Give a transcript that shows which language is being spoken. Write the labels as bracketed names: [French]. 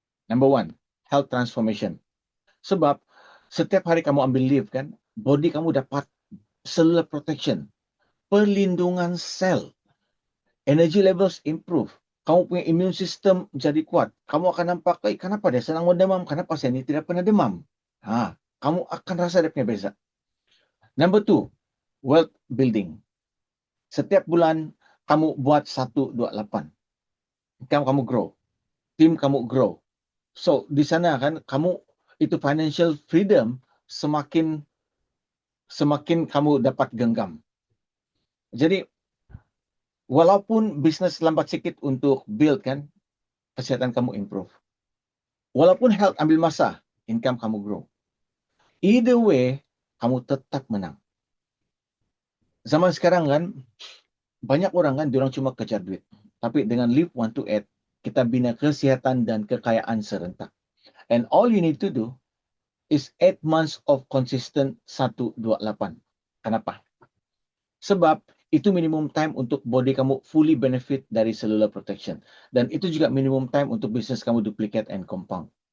[English] Number 1, health transformation. [Malay] Sebab setiap hari kamu ambil leave kan, body kamu dapat cellular protection, perlindungan sel, energy levels improve, kamu punya immune system jadi kuat. Kamu akan nampak, kenapa dia senang demam? Kenapa saya ini tidak pernah demam? Kamu akan rasa dia punya beza. [English] Number 2, wealth building. [Malay] Setiap bulan kamu buat 128. Kamu grow. Tim kamu grow. So, di sana kan kamu itu financial freedom semakin kamu dapat genggam. Jadi, walaupun bisnes lambat sikit untuk build kan, kesihatan kamu improve. Walaupun health ambil masa, income kamu grow. [English] Either way, [Malay] kamu tetap menang. Zaman sekarang kan, banyak orang kan, diorang cuma kejar duit. Tapi dengan Live 1-8, kita bina kesihatan dan kekayaan serentak. [English] And all you need to do is 8 months of consistent 128. [Malay] Kenapa? Sebab itu minimum time untuk body kamu [English] fully benefit [Malay] dari cellular protection. Dan itu juga minimum time untuk bisnes kamu [English] duplicate and compound.